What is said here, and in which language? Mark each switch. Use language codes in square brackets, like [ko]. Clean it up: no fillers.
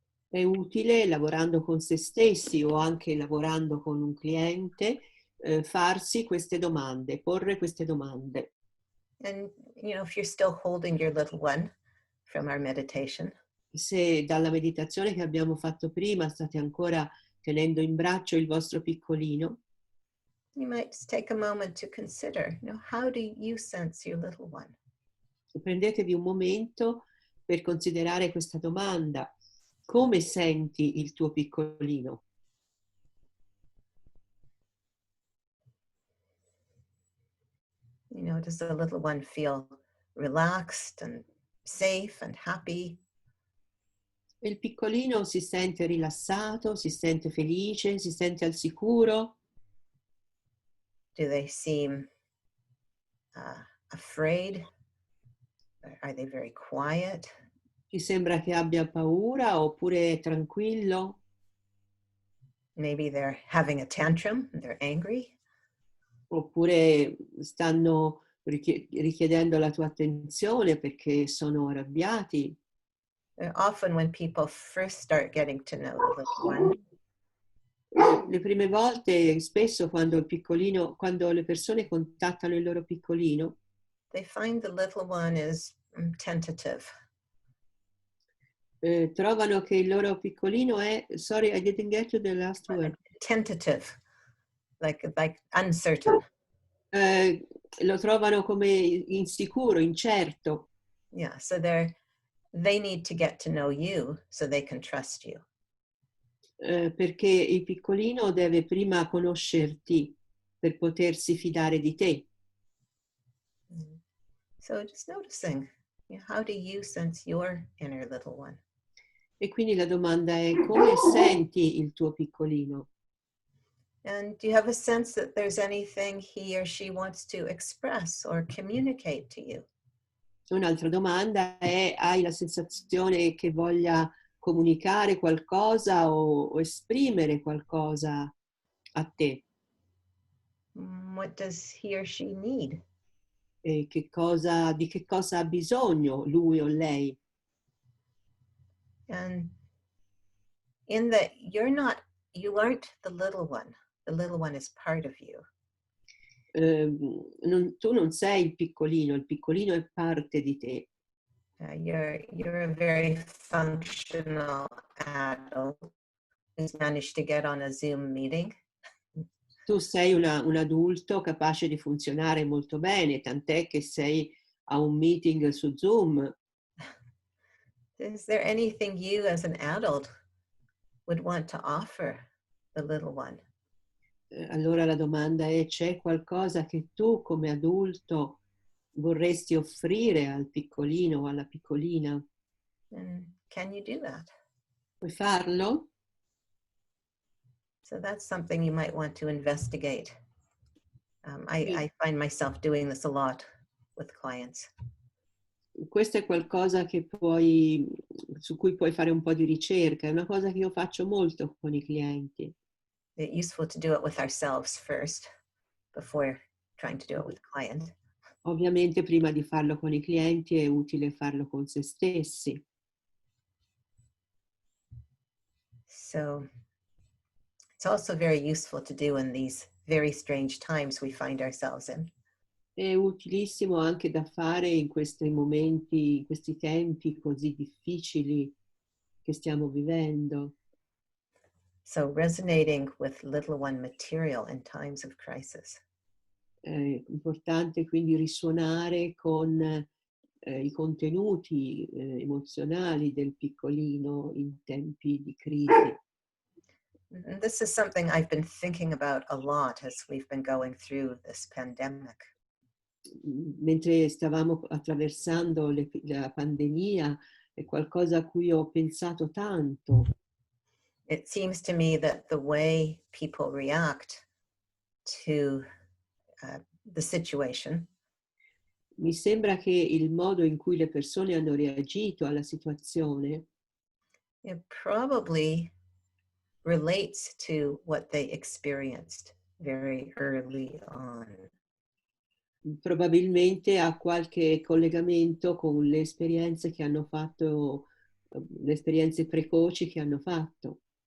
[it] È utile, lavorando con se stessi o anche lavorando con un cliente, farsi queste domande, porre queste domande. [en] And, if you're still holding your little one from our meditation, [it] Se dalla meditazione che abbiamo fatto prima state ancora tenendo in braccio il vostro piccolino, [en] you might just take a moment to consider, how do you sense your little one? [it] prendetevi un momento per considerare questa domanda. Come senti il tuo piccolino? [en] Does the little one feel relaxed and safe and happy? [it] Il piccolino si sente rilassato, si sente felice, si sente al sicuro? [en] Do they seem afraid? Are they very quiet? [it] Ti sembra che abbia paura oppure è tranquillo? [en] Maybe they're having a tantrum, they're angry. [it] Oppure stanno richiedendo la tua attenzione perché sono arrabbiati? [en] Often when people first start getting to know the little one, [it] Le prime volte, spesso quando le persone contattano il loro piccolino, [en] they find the little one is tentative. [it] trovano che il loro piccolino è, [en] sorry, I didn't get to the last word. Tentative, like uncertain. [it] Lo trovano come insicuro, incerto. [en] Yeah, so they need to get to know you so they can trust you. [it] Perché il piccolino deve prima conoscerti per potersi fidare di te. [en] So just noticing, how do you sense your inner little one? [it] E quindi la domanda è: come senti il tuo piccolino? [en] And do you have a sense that there's anything he or she wants to express or communicate to you? [it] Un'altra domanda è: hai la sensazione che voglia comunicare qualcosa o esprimere qualcosa a te? [en] What does he or she need? [it] E di che cosa ha bisogno lui o lei? [en] And in that you aren't the little one. The little one is part of you. [it] tu non sei il piccolino è parte di te. [en] You're a very functional adult who's managed to get on a Zoom meeting. [it] Tu sei un adulto capace di funzionare molto bene, tant'è che sei a un meeting su Zoom. [en] Is there anything you as an adult would want to offer the little one? [it] Allora la domanda è: c'è qualcosa che tu come adulto vorresti offrire al piccolino o alla piccolina? [en] And can you do that? [it] Puoi farlo? [en] So that's something you might want to investigate. [it] Sì. [en] I find myself doing this a lot with clients. [it] Questo è qualcosa su cui puoi fare un po' di ricerca, è una cosa che io faccio molto con i clienti. [en] It's useful to do it with ourselves first before trying to do it with a client. [it] Ovviamente prima di farlo con i clienti è utile farlo con se stessi. [en] So it's also very useful to do in these very strange times we find ourselves in. [it] È utilissimo anche da fare in questi momenti, in questi tempi così difficili che stiamo vivendo. [en] So resonating with little one material in times of crisis. [it] È importante quindi risuonare con i contenuti emozionali del piccolino in tempi di crisi. [en] And this is something I've been thinking about a lot as we've been going through this pandemic. [it] Mentre stavamo attraversando la pandemia, è qualcosa a cui ho pensato tanto. [en] It seems to me that the way people react to the situation [it] Mi sembra che il modo in cui le persone hanno reagito alla situazione [en] it probably relates to what they experienced very early on. [it] probabilmente ha qualche collegamento con le esperienze che hanno fatto, le esperienze precoci che hanno fatto.